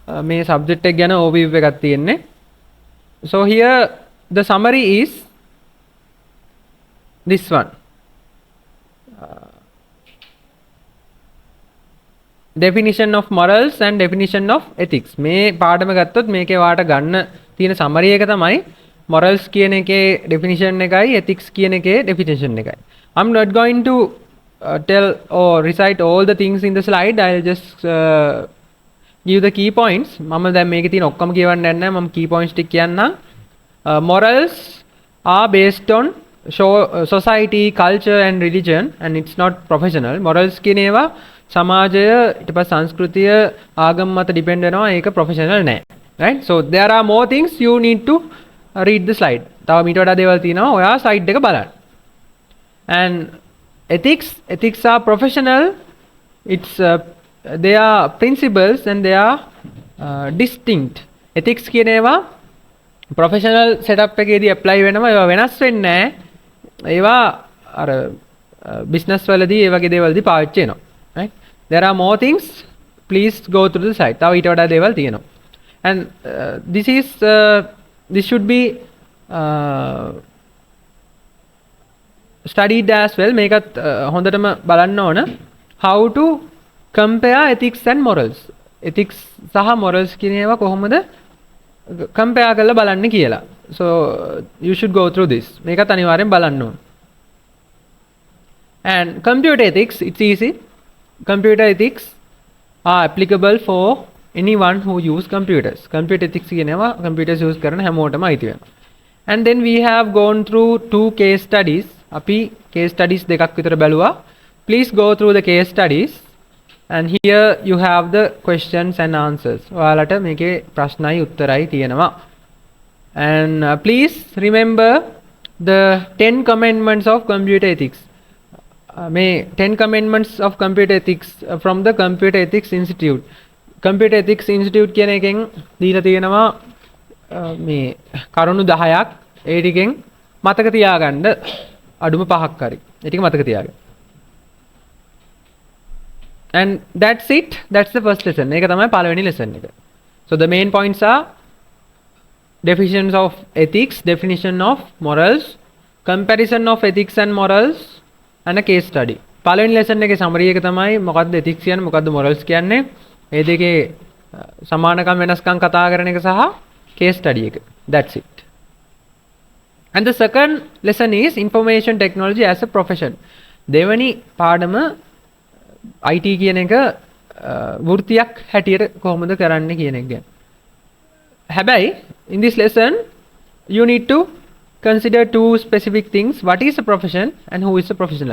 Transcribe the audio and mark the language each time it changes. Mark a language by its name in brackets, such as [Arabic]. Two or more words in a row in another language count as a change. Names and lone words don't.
[Sinhala] මේ subject එක ගැන overview එකක් තියෙන්නේ. [English] So here the summary is this one. Definition of morals and definition of ethics. [Sinhala] මේ පාඩම ගත්තොත් මේකේ වාට ගන්න තියෙන summary එක තමයි morals කියන එකේ definition එකයි ethics කියන එකේ definition එකයි. [English] I'm not going to tell or recite all the things in the slide. I'll just give the key points. [Sinhala] මම දැන් මේකේ තියෙන ඔක්කොම කියවන්න යන්නේ නැහැ. මම [English] key points [Sinhala] ටික කියන්නම්. [English] Morals are based on society, culture and religion, and it's not professional. [Sinhala] Morals කියන ඒවා සමාජය ඊට පස්සේ සංස්කෘතිය ආගම මත depend වෙනවා. ඒක professional නෑ. [English] Right? So there are more things you need to read the slide. [Sinhala] තව මීට වඩා දේවල් තියෙනවා. ඔයා slide එක බලන්න. [English] And ethics are professional. It's they are principles and they are distinct. [Sinhala] Ethics කියන ඒවා [English] professional setup [Sinhala] එකේදී apply වෙනවා. ඒවා වෙනස් වෙන්නේ නැහැ. ඒවා අර business වලදී ඒ වගේ දේවල්දී පාවිච්චි වෙනවා. [English] Right? There are more things. Please go through the site. [Sinhala] තව ඊට වඩා දේවල් තියෙනවා. [English] And this should be studied as well. [Sinhala] මේකත් හොඳටම බලන්න ඕන. [English] How to compare ethics and morals. [Sinhala] Ethics සහ morals කියන ඒවා කොහොමද compare කරලා බලන්න කියලා. [English] So you should go through this. [Sinhala] මේකත් අනිවාර්යෙන් බලන්න ඕන. [English] And computer ethics, it's easy. Computer ethics are applicable for anyone who use computers. [Sinhala] Computer ethics කියනවා [English] computers use [Sinhala] කරන හැමෝටම අයිති වෙනවා. [English] And then we have gone through 2 case studies. [Sinhala] අපි [English] case studies [Sinhala] දෙකක් විතර බැලුවා. [English] Please go through the case studies. And here you have the questions and answers. [Sinhala] ඔයාලට මේකේ ප්‍රශ්නයි උත්තරයි තියෙනවා. [English] And please remember the 10 commandments of computer ethics. මේ 10 commandments of computer ethics from the Computer Ethics Institute. [Sinhala] Computer Ethics Institute කියන එකෙන් දීලා තියෙනවා මේ කරුණු 10ක්. ඒ ටිකෙන් මතක තියාගන්න අඩුම 5ක් හරි. ඒ ටික මතක තියාගන්න. [English] And that's it. That's the first lesson. [Sinhala] මේක තමයි පළවෙනි lesson එක. [English] So the main points are definitions of ethics, definition of morals, comparison of ethics and morals, and a case study. [Sinhala] පළවෙනි lesson එකේ summary එක තමයි මොකද්ද ethics කියන්නේ මොකද්ද morals කියන්නේ. මේ දෙකේ සමානකම් වෙනස්කම් කතා කරන එක සහ case study එක. [English] That's it. And the second lesson is information technology as a profession. [Sinhala] දෙවැනි පාඩම IT කියන එක වෘත්තියක් හැටියට කොහොමද කරන්නේ කියන එක ගැන. [English] හැබැයි in this lesson you need to consider 2 specific things. What is a profession and who is a professional?